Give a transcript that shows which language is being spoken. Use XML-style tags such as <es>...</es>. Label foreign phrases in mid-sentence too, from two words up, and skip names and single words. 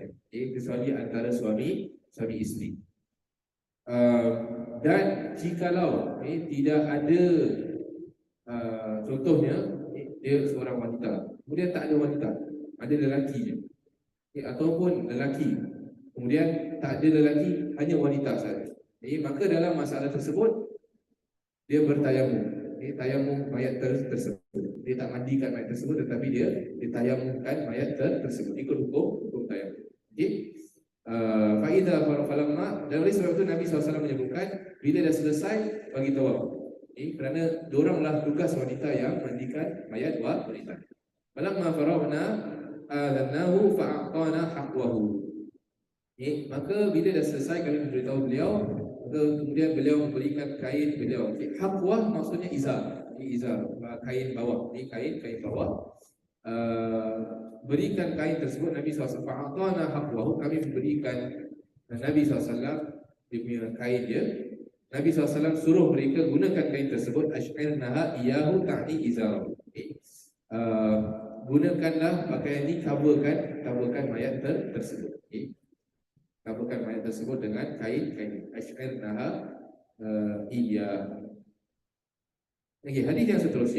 <ms>Kecuali antara suami isteri. Dan jikalau tidak ada contohnya dia seorang wanita, kemudian tak ada wanita, ada lelaki je, ataupun lelaki kemudian tak ada lelaki, hanya wanita saja, maka dalam masalah tersebut dia bertayamum. Tayamum mayat tersebut. Dia tak mandikan mayat tersebut, tetapi dia tayamumkan mayat tersebut. Ikut hukum tayamum.</ms> <ar>فإذا فلما,</ar> <ms>dan oleh sebab itu Nabi SAW menyebutkan bila dah selesai bagi tawaf. Kerana dioranglah tugas wanita yang mandikan mayat wanita.</ms> <ar>فلما فرغنا آذناه فأعطانا حقوه.</ar> <ms>Maka bila dah selesai kami memberitahu beliau, kemudian beliau memberikan kain beliau. Haqwah maksudnya izar. Izar, kain bawah. Kain bawah. Berikan kain tersebut Nabi SAW.</ms> <ar>فأعطانا حقوه,</ar> <ms>kami memberikan Nabi SAW dia punya kain dia. Nabi SAW suruh mereka gunakan kain tersebut.</ms> <ar>أشعرنها إياه تعني إزار.</ar> <ms>Gunakanlah pakaian ini, coverkan mayat tersebut. Coverkan mayat tersebut dengan kain.</ms> <ar>أشعرنها إيا.</ar> <ms>Hadis yang seterusnya.</ms>